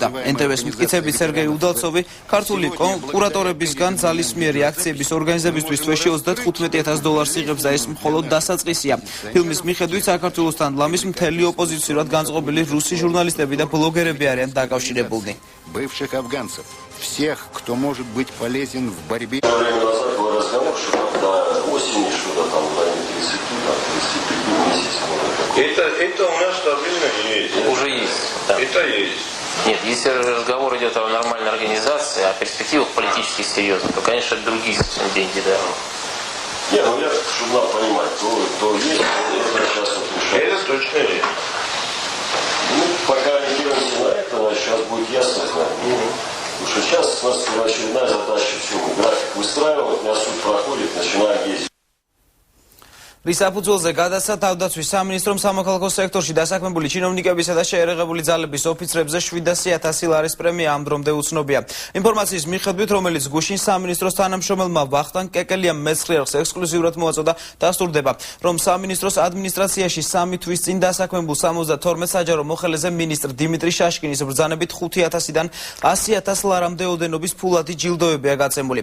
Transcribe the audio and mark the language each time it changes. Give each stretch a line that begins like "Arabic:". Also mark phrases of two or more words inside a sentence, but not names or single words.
Georgian: NTV-ს მტკიცებით სერგეი უდალცოვი ქართული კურატორებისგან ძალისმიერი აქციების ორგანიზებისთვის თვეში $35,000 იღებს და ეს მხოლოდ დასაწყისია. ფილმის მიხედვით საქართველოსთან ლამის მთელი ოპოზიციურად განწყობილი რუსი ჟურნალისტები და ბლოგერები არიან დაკავშირებულნი.
Russian: Бывших афганцев, всех, кто может быть полезен в борьбе. Это у нас стабильно есть. Уже есть. Да. Это есть. Нет, если разговор идет о нормальной организации, о перспективах политически серьезных, то, конечно, это другие деньги, да. Нет, я чтобы надо понимать, то есть, это сейчас вот решается. Это точно есть. Пока ориентируемся на это, сейчас будет ясно. Потому что сейчас у нас очередная задача, все, график выстраивать, у меня суть проходит, начинаем ездить.
Georgian: რის საფუძველზე გადასცა თავდაცვის სამინისტრომ სამოქალაქო სექტორში დასაქმებული ჩინოვნიკებისა და შეერაღებული ძალების ოფიცრებზე 700.000 ლარის პრემია ამ დრომდე უცნობია. ინფორმაციის მიხედვით, რომელიც გუშინ სამინისტროს თანამშრომელმა ვახტანგ კეკელიამ მეცხრე-არხს ექსკლუზიურად მოაწოდა, დასტურდება, რომ სამინისტროს ადმინისტრაციაში 3 თვის წინ დასაქმებულ 72 საჯარო მოხელეზე მინისტრ დიმიტრი შაშკინის ბრძანებით 5,000-დან 100,000 ლარამდე ოდენობის ფულადი ჯილდოებია გაცემული.